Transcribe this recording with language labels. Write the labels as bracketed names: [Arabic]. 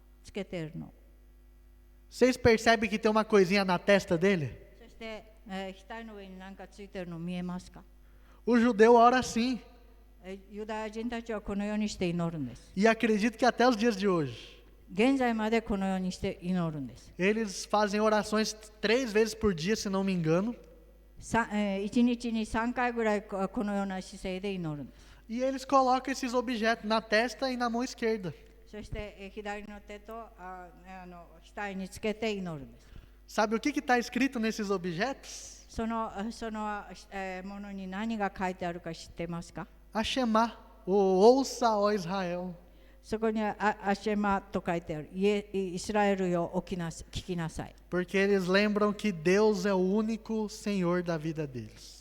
[Japanese] つけているの。 [Portuguese] Vocês percebem que tem uma coisinha na testa dele? [Japanese] そして、額の上に何かついているの見えますか？ [Portuguese] O judeu ora assim. [Japanese] ユダヤ人たちはこのようにして祈るんです。 [Portuguese] E acredito que até os dias de hoje. [Japanese] 現在までこのようにして祈るんです。 [Portuguese] Eles fazem orações 3 vezes por dia, se não me engano. [Japanese] 1日に3回ぐらいこのような姿勢で祈るんです。 [Portuguese] E eles colocam esses objetos na testa e na mão esquerda. [Japanese] そして左の手と額につけて祈るんです。 [Portuguese] Sabe o que está escrito nesses objetos? [Japanese] そのものに何が書いてあるか知ってますか？ [Portuguese] A Shema, o ouça, ó Israel. [Japanese] そこにはアシェマと書いてある。イスラエルよ聞きなさい。 [Portuguese] Porque eles lembram que Deus é o único Senhor da vida deles.